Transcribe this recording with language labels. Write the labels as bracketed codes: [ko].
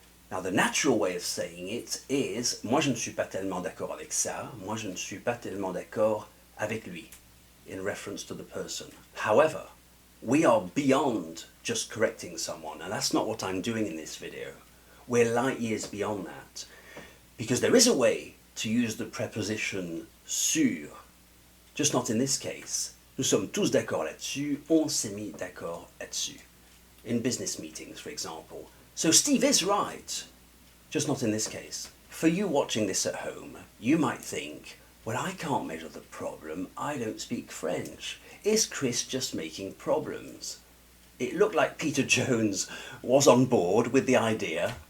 [en] Now the natural way of saying it is, [fr] moi je ne suis pas tellement d'accord avec ça, moi je ne suis pas tellement d'accord avec lui, [en] in reference to the person. However, we are beyond just correcting someone, and that's not what I'm doing in this video. We're light years beyond that, because there is a way to use the preposition sur, just not in this case. [fr] Nous sommes tous d'accord là-dessus, on s'est mis d'accord là-dessus. [en] In business meetings, for example. So Steve is right, just not in this case. For you watching this at home, you might think, well, I can't measure the problem, I don't speak French. Is Chris just making problems? It looked like Peter Jones was on board with the idea,